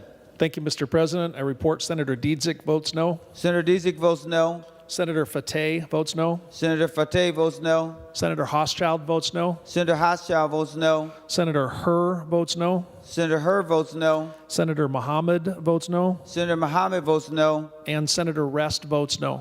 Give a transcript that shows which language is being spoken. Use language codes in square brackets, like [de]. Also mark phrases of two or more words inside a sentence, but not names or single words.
[en] Thank you, Mr. President. I report Senator Dietzick votes no. Senator Dietzick votes no. Senator Fateh votes no. Senator Fateh votes no. Senator Hochschild votes no. Senator Hochschild votes no. Senator Herr votes no. Senator Herr votes no. Senator Mohammed votes no. Senator Mohammed votes no. And Senator Rest votes no.